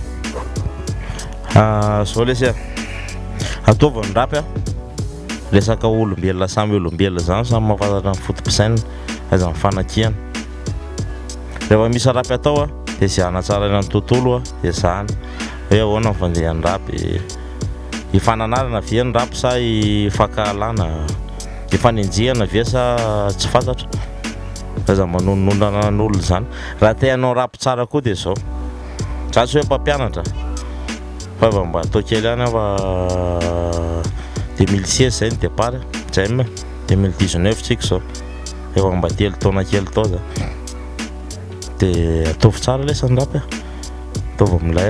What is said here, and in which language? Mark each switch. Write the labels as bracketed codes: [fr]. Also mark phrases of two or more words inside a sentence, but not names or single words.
[mg] Zao lesy ataova ny rapy resaka olombelona samy olombelona zany samy mahafantatra ny fotom-pisaina aza ny fanakiana rehefa misy rapy atao dia zay hanatsarana ny tontolo dia zany hoe ahoana ny fandehan'ny rapy hifananarana via ny rapy sa hifankahalana hifanenjehana via sa tsy fantatra aza manononona n'olona zany raha te hanao rapy tsara koa dia zao tsy hoe mpampianatra fa mba atao kely ihany fa 2016 zay ny départ zay 2019 tsika zao efa mba telo taona kely tao zany dia ataovy tsara lesany rapy ataovy amilay